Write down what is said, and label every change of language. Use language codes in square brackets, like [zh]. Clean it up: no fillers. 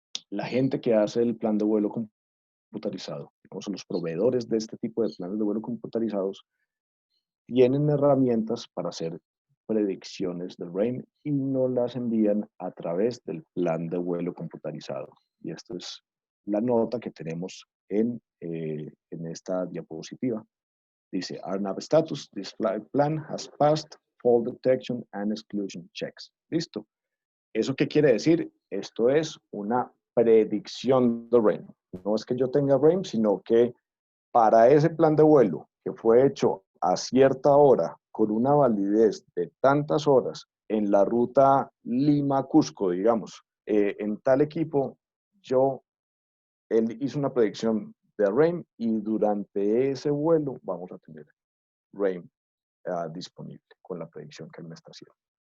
[es] la gente que hace el plan de vuelo computarizado, digamos, los proveedores de este tipo de planes de vuelo computarizados, tienen herramientas para hacer predicciones del RAIN y no las envían a través del plan de vuelo computarizado. Y esto es la nota que tenemos en esta diapositiva. [en] Dice, our nav status, this flight plan has passed fall detection and exclusion checks. [es] Listo. ¿Eso qué quiere decir? Esto es una predicción de RAIN. No es que yo tenga RAIN, sino que para ese plan de vuelo que fue hecho a cierta hora, con una validez de tantas horas, en la ruta Lima-Cusco, digamos, en tal equipo, él hizo una predicción de RAIN y durante ese vuelo vamos a tener RAIN disponible con la predicción que él me está haciendo.